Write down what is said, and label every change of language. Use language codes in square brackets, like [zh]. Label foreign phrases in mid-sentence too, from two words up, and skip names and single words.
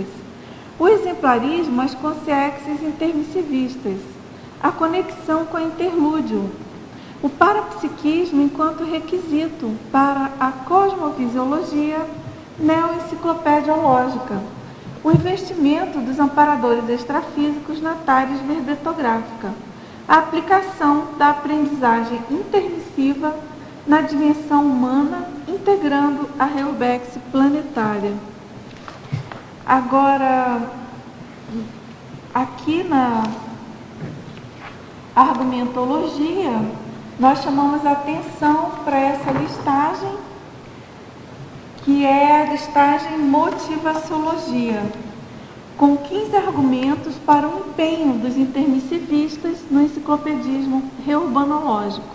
[pt] O exemplarismo, as consciências intermissivistas. A conexão com o interlúdio. O parapsiquismo enquanto requisito para a cosmovisiologia neoenciclopediológica. O investimento dos amparadores extrafísicos na TARES verbetográfica. A aplicação da aprendizagem intermissiva na dimensão humana, integrando a Reurbex planetária. Agora, aqui na argumentologia, nós chamamos a atenção para essa listagem, que é a listagem motivaciologia, com 15 argumentos para o empenho dos intermissivistas no enciclopedismo reurbanológico.